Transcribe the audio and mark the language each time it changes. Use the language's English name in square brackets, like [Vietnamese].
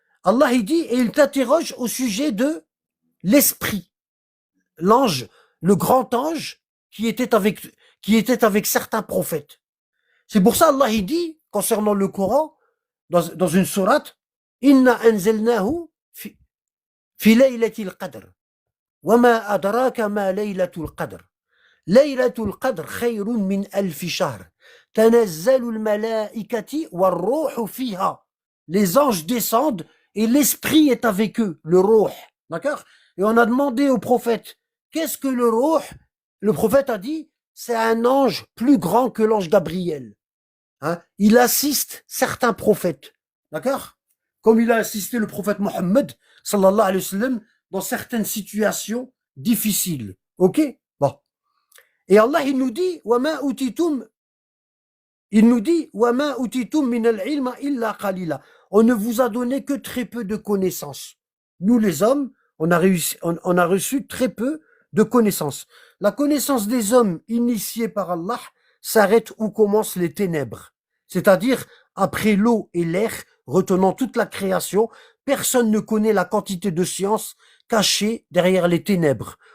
[French] Allah il dit, et il t'interroge au sujet de l'esprit. L'ange, le grand ange qui était avec certains prophètes. C'est pour ça Allah il dit, concernant le Coran, dans une sourate, [Arabic] Inna anzalnahu fi laylatil qadr. وما أدراك ما ليلة القدر ليلة القدر خير من ألف شهر تنزل الملائكة والروح فيها. [French] Les anges descendent et l'esprit est avec eux, le ruh. D'accord? Et on a demandé au prophète, qu'est-ce que le ruh? Le prophète a dit, c'est un ange plus grand que l'ange Gabriel. Hein? Il assiste certains prophètes. D'accord? Comme il a assisté le prophète Mohammed, sallallahu alayhi wa sallam, dans certaines situations difficiles. Ok? Bon. Et Allah, il nous dit, [Arabic] وَمَا أُوتِيتُم مِنَ الْعِلْمَ إِلَّا قَلِيلًا. [French] On ne vous a donné que très peu de connaissances. Nous, les hommes, on a reçu très peu de connaissances. La connaissance des hommes initiés par Allah s'arrête où commencent les ténèbres. C'est-à-dire, après l'eau et l'air, retenant toute la création, personne ne connaît la quantité de science cachée derrière les ténèbres.